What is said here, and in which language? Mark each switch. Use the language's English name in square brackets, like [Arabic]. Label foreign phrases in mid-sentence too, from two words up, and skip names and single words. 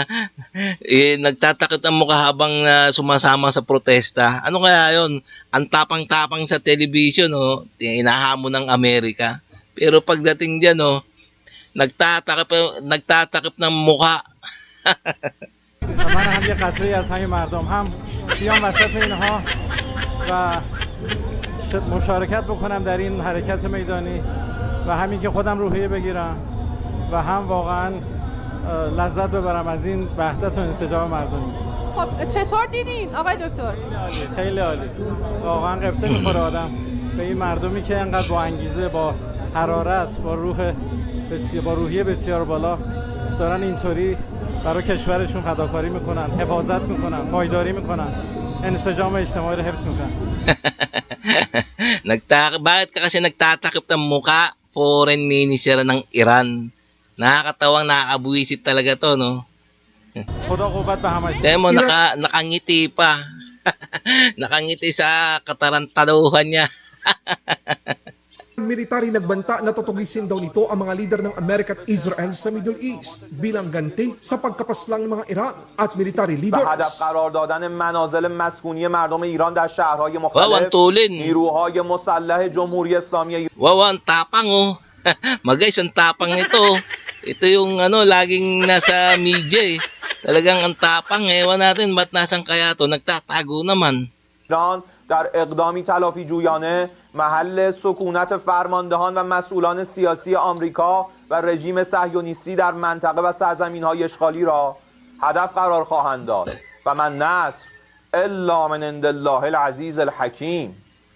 [Filipino] Nagtatakip ang mukha habang sumasama sa protesta. Ano kaya yun? Ang tapang-tapang sa television, inahamon ng Amerika. Pero pagdating dyan, nagtatakip ng mukha. [Persian] من هم یه قطره از همین مردم هم بیام وسط اینها و مشارکت بکنم در این حرکت میدانی و همین که خودم روحیه بگیرم و هم واقعا لذت ببرم از این وحدت و انسجام مردمی. خب چطور دیدین آقای دکتر؟ خیلی عالی. واقعا قبطه میخوره آدم به این مردمی که انقدر با انگیزه، با حرارت، با روحیه بسیار بالا دارن اینطوری برای کشورشون فداکاری میکنن، حفاظت میکنن، پایداری میکنن، انسجام اجتماعی رو حفظ میکنن. [Filipino] Bakit ka kasi nagtatakip ng muka? [English] Foreign minister [Filipino] ng Iran. Nakakatawang nakakabuwisit talaga to, no? [Persian] خدا قوت به همش. [Filipino] Tignan mo, nakangiti pa. Nakangiti sa katarantaduhan niya. Military nagbanta na tutugisin daw nito ang mga lider ng Amerika at Israel sa Middle East bilang ganti sa pagkapaslang ng mga Iran at military [Persian] و [Filipino] leaders. [Persian] هدف قرار دادن منازل مسکونی مردم ایران در شهرهای [Filipino] Wow, ang [Persian] مختلف [Filipino] tulin. [Persian] نیروهای مسلح جمهوری اسلامی [Filipino] Wow, ang tapang, oh. Guys, ang tapang nito. Ito yung laging nasa media, eh. Talagang ang tapang, ewan natin, ba't nasan kaya to? Nagtatago naman. [Persian] ایران در اقدامی تلافی جویانه محل سکونت فرماندهان و مسئولان سیاسی آمریکا و رژیم صهیونیستی در منطقه و سرزمین‌های اشغالی را هدف قرار خواهند داد [Arabic] و من نصر الا من عند الله العزیز الحکیم